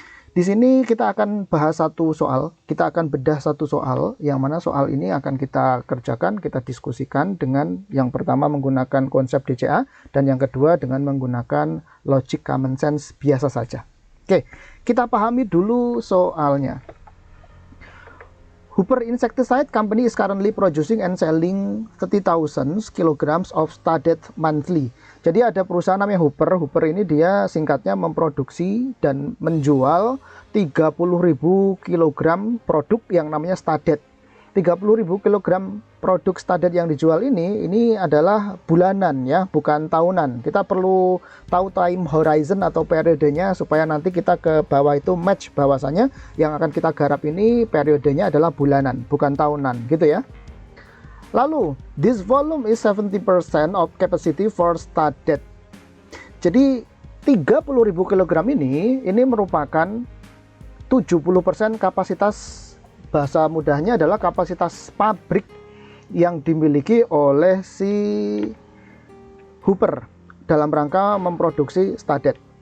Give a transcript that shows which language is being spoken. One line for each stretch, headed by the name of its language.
Indonesian: Di sini kita akan bahas satu soal, kita akan bedah satu soal, yang mana soal ini akan kita kerjakan, kita diskusikan dengan yang pertama menggunakan konsep DCA, dan yang kedua dengan menggunakan logic common sense biasa saja. Oke, kita pahami dulu soalnya.
English: Hooper Insecticide Company is currently producing and selling 30,000 kilograms of studded monthly.
Indonesian: Jadi ada perusahaan namanya Hooper. Hooper ini dia singkatnya memproduksi dan menjual 30.000 kilogram produk yang namanya studded. 30.000 kilogram produk studded yang dijual ini adalah bulanan ya, bukan tahunan. Kita perlu tahu time horizon atau periodenya supaya nanti kita ke bawah itu match bahwasanya yang akan kita garap ini periodenya adalah bulanan, bukan tahunan gitu ya. Lalu,
English: this volume is 70% of capacity for studded.
Indonesian: Jadi 30.000 kilogram ini merupakan 70% kapasitas, bahasa mudahnya adalah kapasitas pabrik yang dimiliki oleh si Hooper dalam rangka memproduksi studded.